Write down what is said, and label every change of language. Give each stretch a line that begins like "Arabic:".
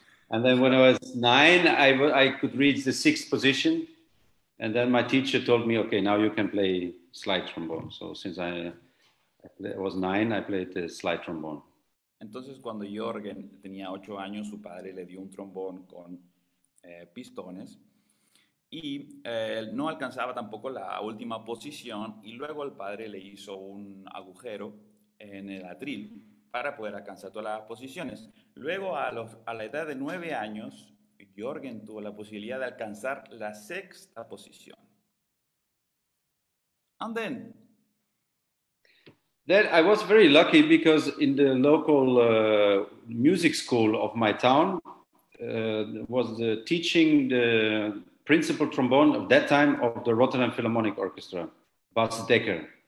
English: And then when I was 9, I could reach the 6th position. And then my teacher told me, okay, now you can play slide trombone. So since I was 9, I played the slide trombone.
Spanish: Entonces, cuando Jorgen tenía 8 años, su padre le dio un trombón con pistones y no alcanzaba tampoco la última posición y luego el padre le hizo un agujero en el atril para poder alcanzar todas las posiciones. Luego, a la edad de 9 años, Jorgen tuvo la posibilidad de alcanzar la 6ª posición.
English: And then I was very lucky because in the local music school of my town was teaching the principal trombone of that time of the Rotterdam Philharmonic Orchestra, Bas Dekker.